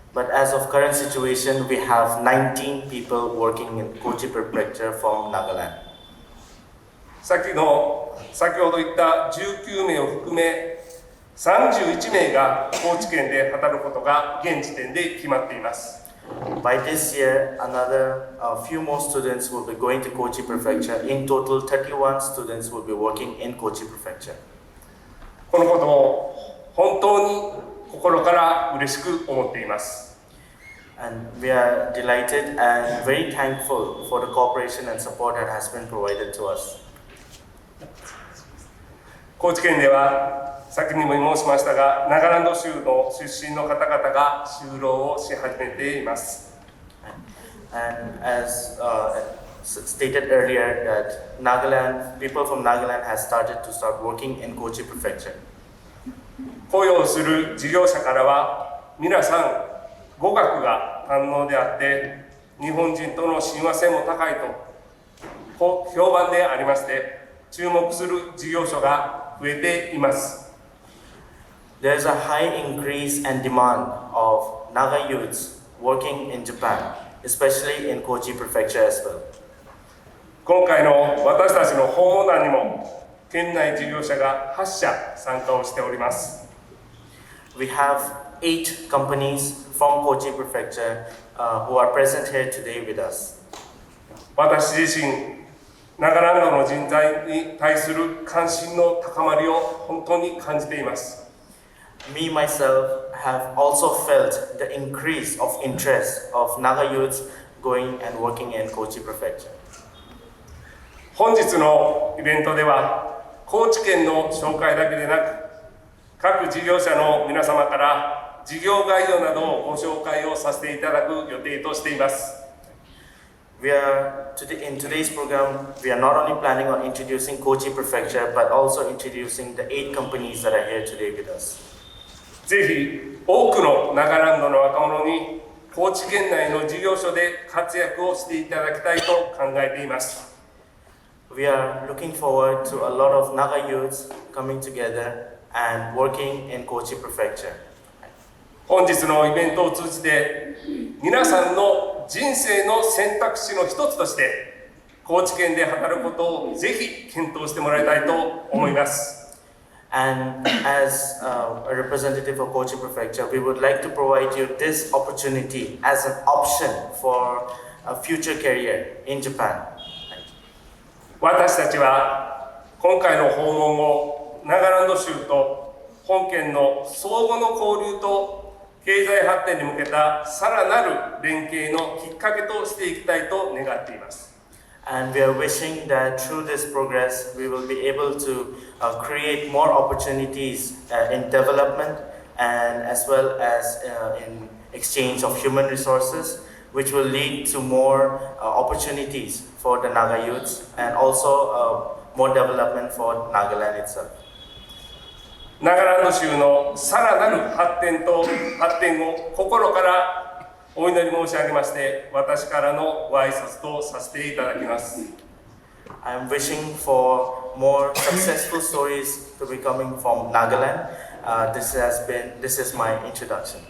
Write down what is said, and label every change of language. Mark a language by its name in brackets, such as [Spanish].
[English] But as of current situation, we have 19 people working in Kochi Prefecture from Nagaland. [Japanese] 先ほど言った19名を含め31名が高知県で働くことが現時点で決まっています。 [English] By this year, another few more students will be going to Kochi Prefecture. In total, 31 students will be working in Kochi Prefecture. [Japanese] このことを本当に心から嬉しく思っています。 [English] And we are delighted and very thankful for the cooperation and support that has been provided to us. [Japanese] 高知県では先にも申しましたが、ナガランド州の出身の方々が就労をし始めています。 [English] And as stated earlier, that people from Nagaland has started to start working in Kochi Prefecture. [Japanese] 雇用する事業者からは、皆さん語学が堪能であって、日本人との親和性も高いと評判でありまして、注目する事業所が増えています。 [English] There is a high increase and demand of Naga youths working in Japan, especially in Kochi Prefecture as well. [Japanese] 今回の私たちの訪問団にも県内事業者が8社参加をしております。 [English] We have 8 companies from Kochi Prefecture who are present here today with us. [Japanese] 私自身、ナガランドの人材に対する関心の高まりを本当に感じています。 [English] Me myself have also felt the increase of interest of Naga youths going and working in Kochi Prefecture. [Japanese] 本日のイベントでは、高知県の紹介だけでなく、各事業者の皆様から事業概要などをご紹介をさせていただく予定としています。 [English] In today's program, we are not only planning on introducing Kochi Prefecture, but also introducing the 8 companies that are here today with us. [Japanese] ぜひ多くのナガランドの若者に高知県内の事業所で活躍をしていただきたいと考えています。 [English] We are looking forward to a lot of Naga youths coming together and working in Kochi Prefecture. [Japanese] 本日のイベントを通じて皆さんの人生の選択肢の一つとして高知県で働くことをぜひ検討してもらいたいと思います。 [English] And as a representative of Kochi Prefecture, we would like to provide you this opportunity as an option for a future career in Japan. [Japanese] 私たちは今回の訪問をナガランド州と本県の相互の交流と経済発展に向けたさらなる連携のきっかけとしていきたいと願っています。 [English] And we are wishing that through this progress, we will be able to create more opportunities in development and as well as in exchange of human resources, which will lead to more opportunities for the Naga youths and also more development for Nagaland itself. [Japanese] ナガランド州のさらなる発展を心からお祈り申し上げまして、私からのご挨拶とさせていただきます。 [English] I am wishing for more successful stories to be coming from Nagaland. This is my introduction.